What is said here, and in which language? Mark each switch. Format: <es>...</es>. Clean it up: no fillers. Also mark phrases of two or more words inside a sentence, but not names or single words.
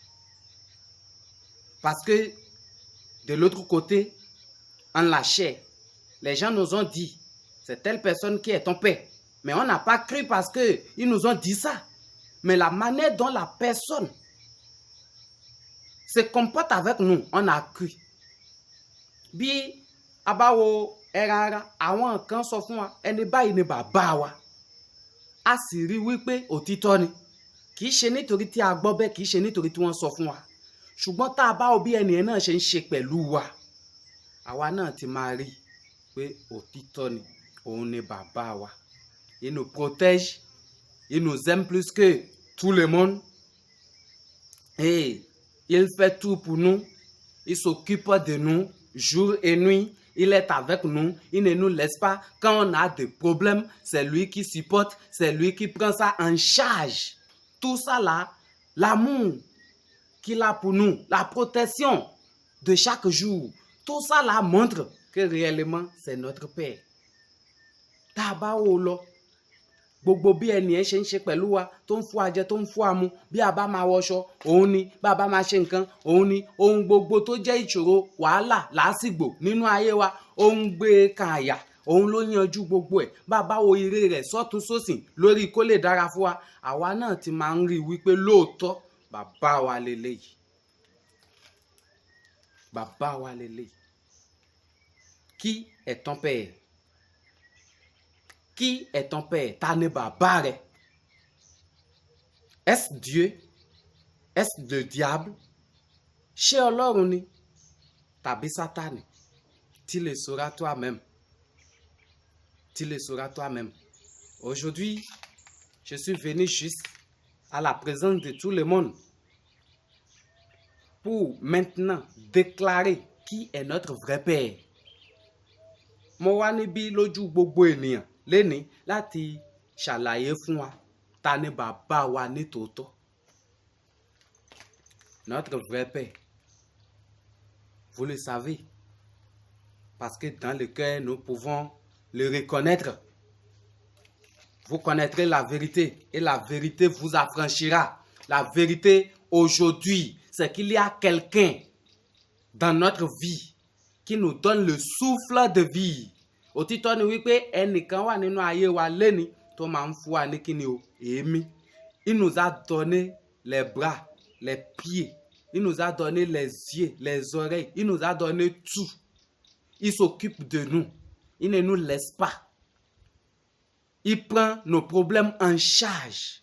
<fr>Parce que de l'autre côté, en la chair, les gens nous ont dit, c'est telle personne qui est ton père. Mais on n'a pas cru parce qu'ils nous ont dit ça. Mais la manière dont la personne se comporte avec nous, on a cru.</fr> <yo>Bi abawo erara àwọn kan sọ fún wa ẹni báyìí ni bàbá wa. A sì rí wípé òtítọ́ ni. Kì í ṣe nítorí tí a gbọ́ bẹ́ẹ̀, kì í ṣe nítorí tí wọ́n sọ fún wa. Ṣùgbọ́n tá a bá wo bí ẹnìyẹn náà ṣe ń ṣe pẹ̀lú wa, àwa náà ti máa rí pé òtítọ́ ni, òun ni bàbá wa.</yo> <fr>Il nous protège, il nous aime plus que tout le monde. Et il fait tout pour nous. Il s'occupe de nous jour et nuit. Il est avec nous. Il ne nous laisse pas. Quand on a des problèmes, c'est lui qui supporte. C'est lui qui prend ça en charge. Tout ça là, l'amour qu'il a pour nous, la protection de chaque jour, tout ça là montre que réellement c'est notre Père. Taba olo.</fr> <yo>Gbogbo bí ẹnìyẹn ṣe ń ṣe pẹ̀lú wa tó ń fún wa jẹ tó ń fún wa mu bí a bá máa wọṣọ òun ni bá a bá máa ṣe nǹkan òun ni ohun gbogbo tó jẹ́ ìṣòro wàhálà lásìgbò nínú ayé wa òun gbé kan àyà òun ló yanjú gbogbo ẹ̀ bá a bá wo ire rẹ̀ sọ́tún sósìn lórí kó lè dára fún wa àwa náà ti máa ń rí i wípé lóòótọ́ bàbá wa lélẹ́yìí bàbá wa lélẹ́yìí.</yo> <fr>Qui est ton père? Qui est ton père?</fr> <yo>Ta ni bàbá rẹ?</yo> <fr>Est-ce Dieu? Est-ce le diable?</fr> <yo>Ṣé Ọlọ́run ni? Tàbí Sátánì?</yo> <fr>Tu le sauras toi-même. Tu le sauras toi-même. Aujourd'hui, je suis venu juste à la présence de tout le monde pour maintenant déclarer qui est notre vrai père.</fr> <yo>Mo wá níbí lójú gbogbo ènìyàn lénìí láti ṣàlàyé fún wa ta ni bàbá wa ní tòótọ́.</yo> <fr>Notre vrai père. Vous le savez. Parce que dans le cœur, nous pouvons le reconnaître. Vous connaîtrez la vérité et la vérité vous affranchira. La vérité aujourd'hui, c'est qu'il y a quelqu'un dans notre vie qui nous donne le souffle de vie.</fr> <yo>Òtítọ́ ni wípé ẹnìkan wà nínú ayé wa lẹ́ni tó máa ń fún wa ní kíni o èémí.</yo> <fr>Il nous a donné les bras, les pieds. Il nous a donné les yeux, les oreilles. Il nous a donné tout. Il s'occupe de nous. Il ne nous laisse pas. Il prend nos problèmes en charge.</fr>